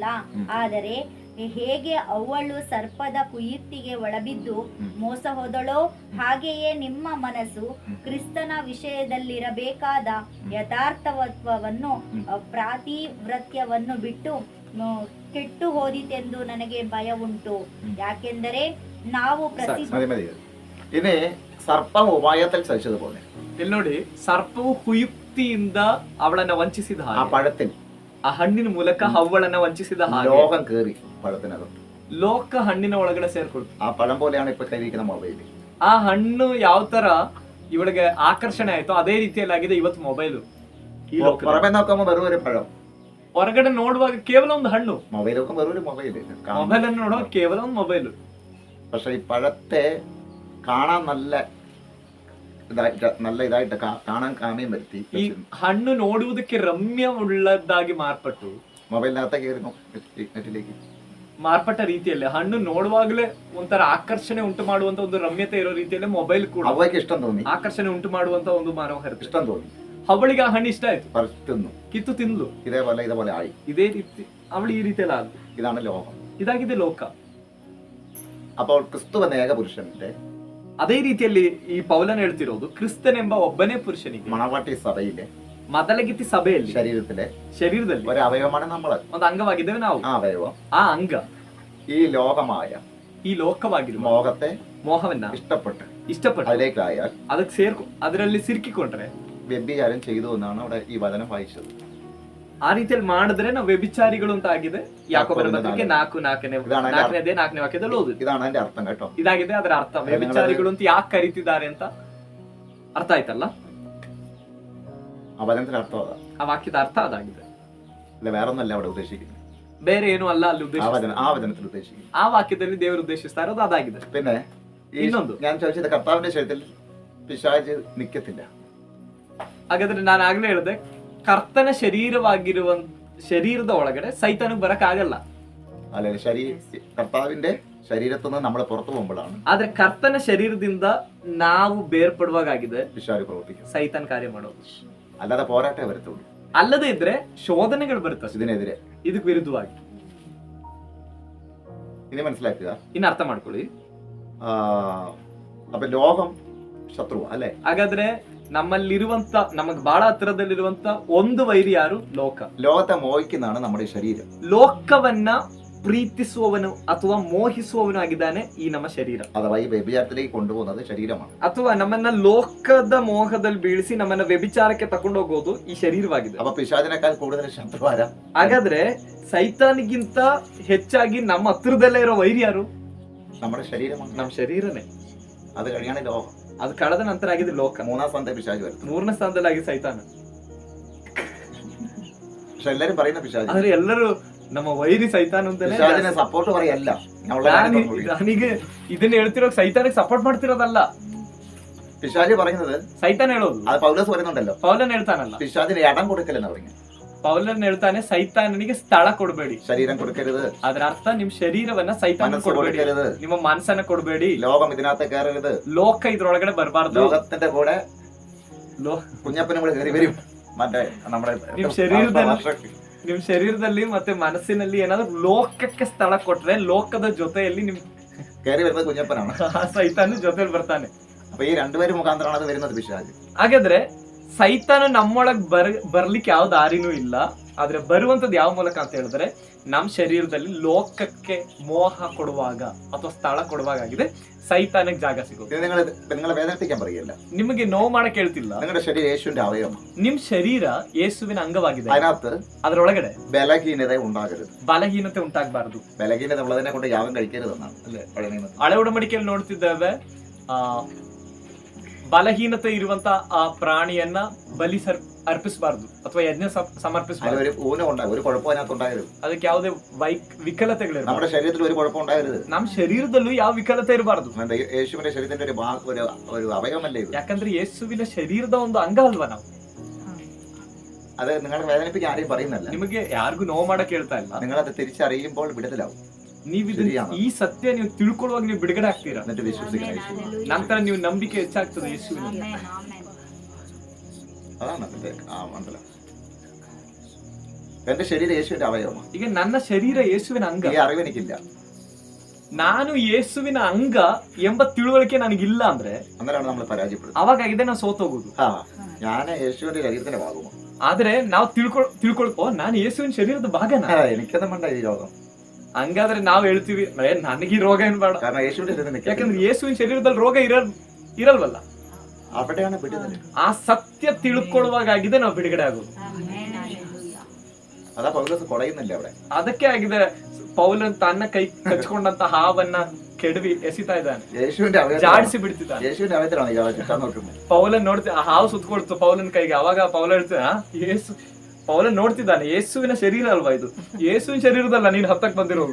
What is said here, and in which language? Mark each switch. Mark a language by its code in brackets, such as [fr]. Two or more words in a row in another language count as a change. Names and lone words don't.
[kn] ಆದರೆ ಹೇಗೆ ಅವಳು ಸರ್ಪದ ಕುಯುಕ್ತಿಗೆ ಒಳಬಿದ್ದು ಮೋಸ ಹೋದಳೋ, ಹಾಗೆಯೇ ನಿಮ್ಮ ಮನಸ್ಸು ಕ್ರಿಸ್ತನ ವಿಷಯದಲ್ಲಿರಬೇಕಾದ ಯಥಾರ್ಥವತ್ವವನ್ನು ಪ್ರಾತಿವ್ರತ್ಯವನ್ನು ಬಿಟ್ಟು ಕೆಟ್ಟು ಹೋದಿತೆಂದು ನನಗೆ ಭಯ ಉಂಟು. ಯಾಕೆಂದರೆ ನಾವು [ml] ഇനി സർപ്പം ഉപായത്തിൽ ചതിച്ചതുപോലെ, [kn] ಇಲ್ಲಿ ನೋಡಿ, ಸರ್ಪವು ಕುಯುಕ್ತಿಯಿಂದ ಅವಳನ್ನ ವಂಚಿಸಿದ [ml] ആ [kn] ಹಾಗೆ, [ml] പഴത്തിൽ [kn] ಆ ಹಣ್ಣಿನ ಮೂಲಕ ಅವಳನ್ನ ವಂಚಿಸಿದ ಹಾಗೆ [ml] ലോകം കേറി പഴത്തിനകത്ത്. [kn] ಲೋಕ ಹಣ್ಣಿನ ಒಳಗಡೆ ಸೇರ್ಕೊಳ್ತು. [ml] ആ പഴം പോലെയാണ് ഇപ്പൊ കയ്യിരിക്കുന്ന മൊബൈൽ. [kn] ಆ ಹಣ್ಣು ಯಾವ ತರ ಇವಳಿಗೆ ಆಕರ್ಷಣೆ ಆಯ್ತು ಅದೇ ರೀತಿಯಲ್ಲಿ ಆಗಿದೆ ಇವತ್ತು ಮೊಬೈಲು. ಈ [ml] പുറമെ നോക്കുമ്പോ വെറും ഒരു പഴം, [kn] ಹೊರಗಡೆ ನೋಡುವಾಗ ಕೇವಲ ಒಂದು ಹಣ್ಣು, [ml] മൊബൈൽ നോക്കുമ്പോ വെറും ഒരു മൊബൈല്. [kn] ಮೊಬೈಲ್ ಅನ್ನು ನೋಡುವಾಗ ಕೇವಲ ಒಂದು ಮೊಬೈಲು. [ml] പക്ഷെ ഈ പഴത്തെ കാണാൻ നല്ല ഇതായിട്ട് കാണാൻ കാമ്യം വരുത്തി [kn] ಈ ಹಣ್ಣು ನೋಡುವುದಕ್ಕೆ ರಮ್ಯ ಉಳ್ಳದ್ದಾಗಿ ಮಾರ್ಪಟ್ಟು [ml] മൊബൈലിനകത്തേക്ക് കയറുന്നു, നെറ്റിലേക്ക് [kn] ಮಾರ್ಪಟ್ಟ ರೀತಿಯಲ್ಲಿ ಹಣ್ಣು ನೋಡುವಾಗಲೇ ಒಂಥರ ಆಕರ್ಷಣೆ ಉಂಟು ಮಾಡುವಂತ ಒಂದು ರಮ್ಯತೆ ಇರೋ ರೀತಿಯಲ್ಲಿ ಮೊಬೈಲ್ ಕೂಡ [ml] അവയ്ക്ക് ഇഷ്ടം തോന്നി, [kn] ಆಕರ್ಷಣೆ ಉಂಟು ಮಾಡುವಂತ ಒಂದು ಮನೋಹರತೆ. [ml] ഇഷ്ടം തോന്നി, [kn] ಅವಳಿಗೆ ಆ ಹಣ್ಣು ಇಷ್ಟ ಆಯ್ತು, [ml] പറിച്ചുന്നു, [kn] ಕಿತ್ತು ತಿಂದ್ಲು. [ml] ഇതേപോലെ ಆയി. [kn] ಇದೇ ರೀತಿ ಅವಳು ಈ ರೀತಿಯಲ್ಲಿ ಆದ್ಲು. [ml] ഇതാണ് ലോകം. [kn] ಇದಾಗಿದೆ ಲೋಕ. [ml] അപ്പോൾ ക്രിസ്തു എന്ന ഏകപുരുഷന്റെ, [kn] ಅದೇ ರೀತಿಯಲ್ಲಿ ಈ ಪೌಲನ್ ಹೇಳ್ತಿರೋದು ಕ್ರಿಸ್ತನೆಂಬ ಒಬ್ಬನೇ ಪುರುಷನಿಗೆ [ml] മണവാട്ടി സഭയിലെ [kn] ಮೊದಲಗಿತ್ತಿ ಸಭೆಯಲ್ಲಿ ಶರೀರದಲ್ಲಿ [ml] ഒരു അവയവമാണ് നമ്മൾ. [kn] ಒಂದು ಅಂಗವಾಗಿದ್ದೇವೆ ನಾವು. [ml] ആ അവയവം, [kn] ಆ ಅಂಗ [ml] ഈ ലോകമായ [kn] ಈ ಲೋಕವಾಗಿರುವ ಮೋಹವನ್ನ ಇಷ್ಟಪಟ್ಟು [ml] അതിലേക്കായാൽ, [kn] ಅದಕ್ಕೆ ಅದರಲ್ಲಿ ಸಿಕ್ಕಿಕೊಂಡ್ರೆ [ml] വ്യഭിചാരം ചെയ്തു എന്നാണ് അവിടെ ഈ വചനം വായിച്ചത്. [kn] ಆ ರೀತಿಯಲ್ಲಿ ಮಾಡಿದ್ರೆ ನಾವು ವ್ಯಭಿಚಾರಿಗಳು ಅಂತ ಆಗಿದೆ. ಯಾಕೋಬನ ಪತ್ರಿಕೆ 4ನೇ ವಾಕ್ಯದಲ್ಲಿ ಓದುದು. [ml] ഇതാണ് അതിന്റെ അർത്ഥം കേട്ടോ. [kn] ಇದಾಗಿದೆ ಅದರ ಅರ್ಥ. ವ್ಯಭಿಚಾರಿಗಳು ಅಂತ ಯಾಕೆ ಕರೀತಿದ್ದಾರೆ ಅಂತ ಅರ್ಥ ಆಯ್ತಲ್ಲ. [ml] ആ വചനത്തിന്റെ അർത്ഥം അതാ, [kn] ಆ ವಾಕ್ಯದ ಅರ್ಥ ಅದಾಗಿದೆ. [ml] അല്ല വേറെ ഒന്നല്ല അവിടെ ഉദ്ദേശിക്കുന്നത്. [kn] ಬೇರೆ ಏನು ಅಲ್ಲ ಅಲ್ಲಿ [ml] ആ വചനത്തിൽ ഉദ്ദേശിക്കുന്നത്. [kn] ಆ ವಾಕ್ಯದಲ್ಲಿ ದೇವರು ಉದ್ದೇಶಿಸ್ತಾ ಇರೋದು ಅದಾಗಿದೆ. [ml] പിന്നെ [kn] ಇನ್ನೊಂದು, [ml] ഞാൻ ചോദിച്ചത് കർത്താവിന്റെ ശരീരത്തിൽ പിശാച് നിൽക്കത്തില്ല. [kn] ಹಾಗಾದ್ರೆ ನಾನು ಆಗ್ಲೇ ಹೇಳಿದೆ, ಕರ್ತನ ಶರೀರದ ಒಳಗಡೆ ಸೈತಾನಿಗೆ ಬರಕ್ ಆಗಲ್ಲ. [ml] അല്ലെ, കർത്താവിന്റെ ശരീരത്തിൽ നിന്ന് നമ്മൾ പുറത്തു പോകുമ്പോഴാണ്. [kn] ಆದ್ರೆ ಕರ್ತನ ಶರೀರದಿಂದ ನಾವು ಬೇರ್ಪಡುವಾಗಿದೆ [ml] പിശാച് പ്രവർത്തിക്കും, [kn] ಸೈತಾನ್ ಕಾರ್ಯ ಮಾಡೋದು. [ml] അല്ലാതെ പോരാട്ടേ വരത്തുള്ളൂ. [kn] ಅಲ್ಲದೆ ಇದ್ರೆ ಶೋಧನೆಗಳು ಬರುತ್ತೆ [ml] ഇതിനെതിരെ, [kn] ಇದಕ್ಕೆ ವಿರುದ್ಧವಾಗಿ. [ml] ഇനി മനസ്സിലാക്കുക, [kn] ಇನ್ನು ಅರ್ಥ ಮಾಡ್ಕೊಳ್ಳಿ. [ml] അപ്പൊ ലോകം ശത്രു അല്ലെ. [kn] ಹಾಗಾದ್ರೆ ನಮ್ಮಲ್ಲಿರುವಂತ ನಮಗ್ ಬಹಳ ಹತ್ತಿರದಲ್ಲಿರುವಂತ ಒಂದು ವೈರಿ ಯಾರು? ಲೋಕ. [ml] ലോകത്തെ മോഹിക്കുന്നതാണ് നമ്മുടെ ഈ ശരീരം. [kn] ಲೋಕವನ್ನ ಪ್ರೀತಿಸುವವನು ಅಥವಾ ಮೋಹಿಸುವವನು ಆಗಿದ್ದಾನೆ ಈ ನಮ್ಮ ಶರೀರ. [ml] അഥവാ ഈ വ്യഭിചാരത്തിലേക്ക് കൊണ്ടുപോകുന്നത് ശരീരമാണ്. [kn] ಅಥವಾ ನಮ್ಮನ್ನ ಲೋಕದ ಮೋಹದಲ್ಲಿ ಬೀಳಿಸಿ ನಮ್ಮನ್ನ ವ್ಯಭಿಚಾರಕ್ಕೆ ತಕೊಂಡೋಗೋದು ಈ ಶರೀರವಾಗಿದೆ. [ml] അപ്പൊ പിശാചിനേക്കാൾ കൂടുതൽ ശത്രു ആരാ? [kn] ಹಾಗಾದ್ರೆ ಸೈತಾನಿಗಿಂತ ಹೆಚ್ಚಾಗಿ ನಮ್ಮ ಹತ್ತಿರದಲ್ಲೇ ಇರೋ ವೈರಿ ಯಾರು? [ml] നമ്മുടെ ശരീരമാണ്. [kn] ನಮ್ಮ ಶರೀರನೇ. [ml] അത് കഴിയാണ് ലോകം. [kn] ಅದು ಕಳೆದ ನಂತರ ಆಗಿದೆ ಲೋಕ. [ml] 3ാം സ്ഥാനത്തെ പിശാച് വരുന്നത്. [kn] 3ನೇ ಸ್ಥಾನದಲ್ಲಿ ಆಗಿದೆ ಸೈತಾನ. [ml] പക്ഷെ എല്ലാരും പറയുന്ന പിശാച്. [kn] ಆದ್ರೆ ಎಲ್ಲರೂ ನಮ್ಮ ವೈರಿ ಸೈತಾನ ಅಂತಾನೆ. [ml] പിശാചിനെ സപ്പോർട്ട് പറയല്ല. [kn] ನನಗೆ ಇದನ್ನ ಹೇಳ್ತಿರೋ ಸೈತಾನಿಗೆ ಸಪೋರ್ಟ್ ಮಾಡ್ತಿರೋದಲ್ಲ. [ml] പിശാച് പറയുന്നത് [kn] ಸೈತಾನ ಹೇಳೋದು. [ml] അത് പൗലോസ് പറയുന്നുണ്ടല്ലോ. [kn] ಪೌಲನ್ ಹೇಳ್ತಾನಲ್ಲ, [ml] പിശാചിന് ഇടം കൊടുക്കലെന്ന് പറഞ്ഞു. [kn] ಪೌಲನ್ ಹೇಳ್ತಾನೆ ಸೈತಾನನಿಗೆ ಸ್ಥಳ ಕೊಡಬೇಡಿ. [ml] ശരീരം കൊടുക്കരുത്. [kn] ಅದರ ಅರ್ಥ ನಿಮ್ ಶರೀರವನ್ನ ಸೈತಾನ ಕೊಡಬೇಡಿ, ನಿಮ್ಮ ಮನಸ್ಸನ್ನ ಕೊಡಬೇಡಿ. [ml] ലോകം ഇതിനകത്ത് കയറരുത്. [kn] ಲೋಕ ಇದ್ರೊಳಗಡೆ ಬರಬಾರ್ದು. [ml] ലോകത്തിന്റെ കൂടെ കുഞ്ഞപ്പനും കൂടെ കയറി വരും. മറ്റേ നമ്മുടെ [kn] ನಿಮ್ ಶರೀರದಲ್ಲಿ ಮತ್ತೆ ಮನಸ್ಸಿನಲ್ಲಿ ಏನಾದ್ರು ಲೋಕಕ್ಕೆ ಸ್ಥಳ ಕೊಟ್ರೆ ಲೋಕದ ಜೊತೆಯಲ್ಲಿ ನಿಮ್ [ml] കയറി വരുന്നത് കുഞ്ഞപ്പനാണ്. [kn] ಸೈತಾನ ಜೊತೆಲಿ ಬರ್ತಾನೆ. [ml] അപ്പൊ ഈ രണ്ടുപേരും മുഖാന്തരമാണ് അത് വരുന്നത് പിശാച്. [kn] ಹಾಗಾದ್ರೆ ಸೈತಾನ ನಮ್ಮೊಳಗ್ ಬರ್ಲಿಕ್ಕೆ ಯಾವ ದಾರಿನೂ ಇಲ್ಲ. ಆದ್ರೆ ಬರುವಂತದ್ದು ಯಾವ ಮೂಲಕ ಅಂತ ಹೇಳಿದ್ರೆ ನಮ್ ಶರೀರದಲ್ಲಿ ಲೋಕಕ್ಕೆ ಮೋಹ ಕೊಡುವಾಗ ಅಥವಾ ಸ್ಥಳ ಕೊಡುವಾಗ ಆಗಿದೆ ಸೈತಾನಿಗೆ ಜಾಗ ಸಿಗೋದು. [ml] നിങ്ങളെ വേദനിപ്പിക്കാൻ പറയല്ല. [kn] ನಿಮಗೆ ನೋವು ಮಾಡಕ್ ಹೇಳ್ತಿಲ್ಲ. [ml] നിങ്ങളുടെ ശരീരം യേശുവിന്റെ അവയവമാണ്. [kn] ನಿಮ್ ಶರೀರ ಯೇಸುವಿನ ಅಂಗವಾಗಿದೆ. [ml] അതിനകത്ത് [kn] ಅದರೊಳಗಡೆ [ml] ബലഹീനത ഉണ്ടാകരുത്. [kn] ಬಲಹೀನತೆ ಉಂಟಾಗಬಾರದು. [ml] ബലഹീനത ഉള്ളതിനെ കൊണ്ട് യാഗം കഴിക്കരുതെന്നാണ് അല്ലേ പഴയ നിയമത്തിൽ. [kn] ಹಳೆ ಉಡಂಬಡಿಕೆಯಲ್ಲಿ ನೋಡ್ತಿದ್ದೇವೆ, ಬಲಹೀನತೆ ಇರುವಂತ ಆ ಪ್ರಾಣಿಯನ್ನ ಬಲಿ ಅರ್ಪಿಸಬಾರ್ದು ಅಥವಾ ಯಜ್ಞ ಸಮರ್ಪಿಸಬಾರ್ದು. [ml] ഒരു ഊനമുണ്ടാകും, ഒരു കുഴപ്പം അതിനകത്തുണ്ടാകരുത്. [kn] ಅದಕ್ಕೆ ಯಾವುದೇ ವಿಕಲತೆಗಳಿರಬಾರ್ದು. [ml] നമ്മുടെ ശരീരത്തിൽ ഒരു കുഴപ്പം ഉണ്ടാകരുത്. [kn] ನಮ್ಮ ಶರೀರದಲ್ಲೂ ಯಾವ ವಿಕಲತೆ ಇರಬಾರ್ದು. [ml] യേശുവിന്റെ ശരീരത്തിന്റെ ഒരു അവയവമല്ലേ ഇത്? [kn] ಯಾಕಂದ್ರೆ ಯೇಸುವಿನ ಶರೀರದ ಒಂದು ಅಂಗ ಅಲ್ವಾ ನಾವು. [ml] അത് നിങ്ങളെ വേദനിപ്പിക്കാൻ ആരെയും പറയുന്നല്ല. [kn] ನಿಮಗೆ ಯಾರಿಗೂ ನೋವು ಮಾಡಕ್ ಹೇಳ್ತಾ ಇಲ್ಲ. [ml] നിങ്ങളത് തിരിച്ചറിയുമ്പോൾ വിടുതലാവും. [kn] ನೀವು ಈ ಸತ್ಯ ನೀವು ತಿಳ್ಕೊಳ್ಳುವಾಗ ನೀವು ಬಿಡುಗಡೆ ಆಗ್ತೀರಾ. [ml] എന്നിട്ട് വിശ്വസിക്കണം. [kn] ನಂತರ ನೀವು ನಂಬಿಕೆ ಹೆಚ್ಚಾಗ್ತದೆ ಯೇಸುವಿನಲ್ಲಿ. [ml] അതാണ് അതിന്റെ ആ മണ്ഡലം. എന്റെ ശരീരം യേശുവിന്റെ അവയവമാണ്. [kn] ಈಗ ನನ್ನ ಶರೀರ ಯೇಸುವಿನ ಅಂಗ. [ml] ಈ അറിവ് എനിക്കില്ല. [kn] ನಾನು ಯೇಸುವಿನ ಅಂಗ ಎಂಬ ತಿಳುವಳಿಕೆ ನನಗಿಲ್ಲ ಅಂದ್ರೆ [ml] അന്നേരമാണ് നമ്മൾ പരാജയപ്പെടുന്നത്. [kn] ಅವಾಗಿದೆ ನಾವು ಸೋತೋಗುದು. [ml] ഞാൻ യേശുവിന്റെ ശരീരത്തിന്റെ ഭാഗമാണ്. [kn] ಆದ್ರೆ ನಾವು ತಿಳ್ಕೊಳ್ಕೋ ನಾನು ಯೇಸುವಿನ ಶರೀರದ ಭಾಗನ. [ml] എനിക്കൊന്നും വേണ്ട [kn] ಈ ರೋಗ. ಹಂಗಾದ್ರೆ ನಾವ್ ಹೇಳ್ತೀವಿ ನನಗೆ ಈ ರೋಗ ಏನ್ ಬೇಡ. [ml] കാരണം യേശുവിന്റെ ശരീരം. [kn] ಯಾಕಂದ್ರೆ ಯೇಸುವಿನ ಶರೀರದಲ್ಲಿ ರೋಗ ಇರಲ್ವಲ್ಲ. [ml] അവിടെയാണ് ಬಿಡುಗಡೆ. [kn] ಆ ಸತ್ಯ ತಿಳ್ಕೊಳ್ಳುವಾಗಿದೆ ನಾವು ಬಿಡುಗಡೆ ಆಗೋದು. [ml] അതാ പൗലോസ് ಕೊಳೆയുന്നില്ല അവിടെ. [kn] ಅದಕ್ಕೆ ಆಗಿದೆ ಪೌಲನ್ ತನ್ನ ಕೈ ಕಚ್ಕೊಂಡಂತ ಹಾವನ್ನ ಕೆಡವಿ ಎಸಿತಾ ಇದ್ದಾನೆ. [ml] യേശുവിന്റെ [kn] ಜಾಡಿಸಿ ಬಿಡ್ತಿದ್ದಾನೆ. [ml] യേശുവിന്റെ അവയവത്തിലാണ് നോക്കുന്നത്. [kn] ಪೌಲನ್ ನೋಡ್ತಿ ಆ ಹಾವು ಸುತ್ಕೊಳ್ತು ಪೌಲನ್ ಕೈಗೆ. ಅವಾಗ ಪೌಲ ಹೇಳ್ತಿದ್ದ ಯೇಸು ಪೌಲನ್ ನೋಡ್ತಿದ್ದಾನೆ ಯೇಸುವಿನ ಶರೀರ ಅಲ್ವಾ ಇದು, ಯೇಸುವಿನ ಶರೀರದಲ್ಲ ನೀನ್ ಹತ್ತಕ್ ಬಂದಿರೋದು.